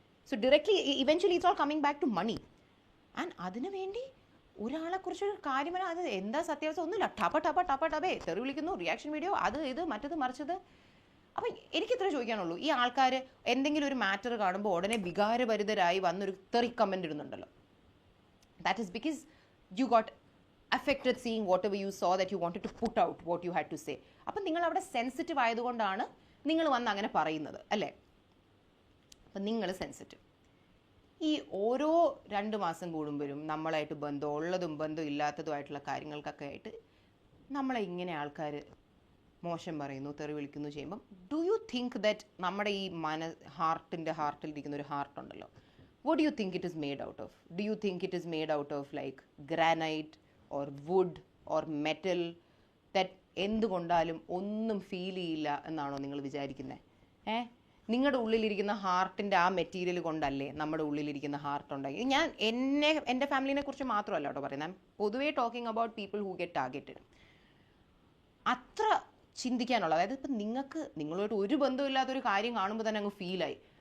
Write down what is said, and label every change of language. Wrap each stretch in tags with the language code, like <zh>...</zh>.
<en>So directly eventually it's all coming back to money.</en> <ml>And അതിനു വേണ്ടി ഒരാളെക്കുറിച്ച് കാര്യം പറഞ്ഞാൽ അത് എന്താ സത്യാവസ്ഥ ഒന്നുമില്ല, ടപ്പേ തെറി വിളിക്കുന്നു, റിയാക്ഷൻ വീഡിയോ, അത് ഇത് മറ്റത് മറിച്ചത്. അപ്പം എനിക്കിത്ര ചോദിക്കാനുള്ളൂ, ഈ ആൾക്കാർ എന്തെങ്കിലും ഒരു മാറ്റർ കാണുമ്പോൾ ഉടനെ വികാരഭരിതരായി വന്നൊരു തെറി comment ഇടുന്നുണ്ടല്ലോ.</ml> <en>That is because you got affected seeing whatever you saw that you wanted to put out what you had to say.</en> <ml>അപ്പം നിങ്ങൾ അവിടെ സെൻസിറ്റീവ് ആയതുകൊണ്ടാണ് നിങ്ങൾ വന്ന് അങ്ങനെ പറയുന്നത് അല്ലേ? അപ്പം നിങ്ങൾ സെൻസിറ്റീവ്. ഈ ഓരോ 2 മാസം കൂടുമ്പോഴും നമ്മളായിട്ട് ബന്ധമുള്ളതും ബന്ധം ഇല്ലാത്തതുമായിട്ടുള്ള കാര്യങ്ങൾക്കൊക്കെ ആയിട്ട് നമ്മളെ ഇങ്ങനെ ആൾക്കാർ മോശം പറയുന്നു, തെറി വിളിക്കുന്നു ചെയ്യുമ്പം</ml> <en>do you think that</en> <ml>നമ്മുടെ ഈ ഹാർട്ടിലിരിക്കുന്ന ഒരു ഹാർട്ടുണ്ടല്ലോ,</ml> <en>what do you think it is made out of? Do you think it is made out of like granite or wood or metal that</en> <ml>എന്തുകൊണ്ടാലും ഒന്നും ഫീൽ ചെയ്യില്ല എന്നാണോ നിങ്ങൾ വിചാരിക്കുന്നത്? നിങ്ങളുടെ ഉള്ളിലിരിക്കുന്ന ഹാർട്ടിൻ്റെ ആ മെറ്റീരിയൽ കൊണ്ടല്ലേ നമ്മുടെ ഉള്ളിലിരിക്കുന്ന ഹാർട്ട് ഉണ്ടാക്കി. ഞാൻ എൻ്റെ ഫാമിലിനെ കുറിച്ച് മാത്രമല്ല കേട്ടോ പറയുന്നത്, പൊതുവേ</ml> <en>Talking about people who get targeted.</en> <ml>അത്ര ചിന്തിക്കാനുള്ള, അതായത് ഇപ്പം നിങ്ങളുമായിട്ട് ഒരു ബന്ധമില്ലാത്തൊരു കാര്യം കാണുമ്പോൾ തന്നെ അങ്ങ് ഫീലായി.</ml>